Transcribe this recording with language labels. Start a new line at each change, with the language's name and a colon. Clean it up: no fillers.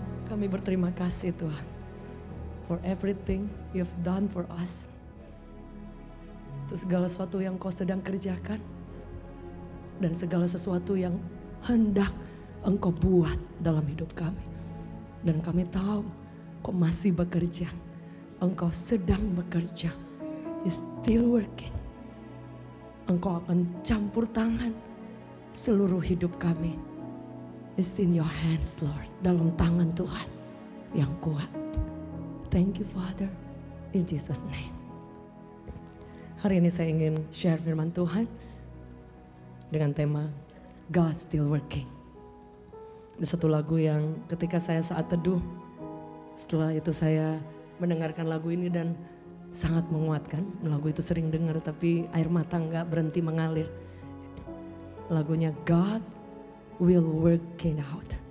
Indonesian: Kami berterima kasih Tuhan,
English: for everything you've done for us.
Indonesian: Untuk segala sesuatu yang Kau sedang kerjakan, dan segala sesuatu yang hendak Engkau buat dalam hidup kami. Dan kami tahu Kau masih bekerja, Engkau sedang bekerja,
English: you still working.
Indonesian: Engkau akan campur tangan seluruh hidup kami.
English: It's in your hands, Lord.
Indonesian: Dalam tangan Tuhan yang kuat.
English: Thank you, Father. In Jesus' name.
Indonesian: Hari ini saya ingin share firman Tuhan dengan tema God Still Working. Ada satu lagu yang ketika saya saat teduh, setelah itu saya mendengarkan lagu ini dan sangat menguatkan. Lagu itu sering dengar tapi air mata nggak berhenti mengalir. Lagunya God will work it out.